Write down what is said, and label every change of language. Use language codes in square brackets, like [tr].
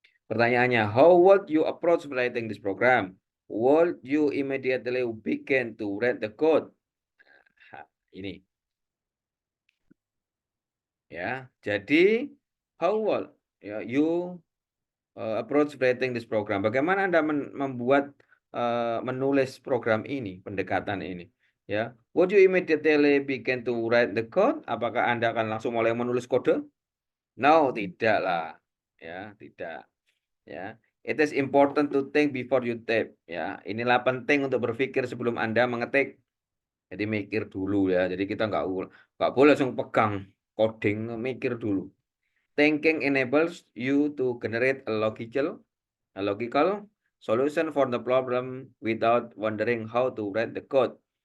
[en] Pertanyaannya, how would you approach writing this program? Would you immediately begin to read the code? [id] Nah, ini. Ya, jadi [en] how would you approach writing this program? [id] Bagaimana Anda membuat menulis program ini, pendekatan ini? [en] Ya, would you immediately begin to write the code? [id] Apakah Anda akan langsung mulai menulis kode? No, tidak lah. Ya, tidak. [en] Ya, it is important to think before you type. [id] Ya, inilah penting untuk berpikir sebelum Anda mengetik. Jadi mikir dulu ya. Jadi kita nggak boleh langsung pegang coding, mikir dulu. [en] Thinking enables you to generate a logical solution for the problem without wondering how to write the code.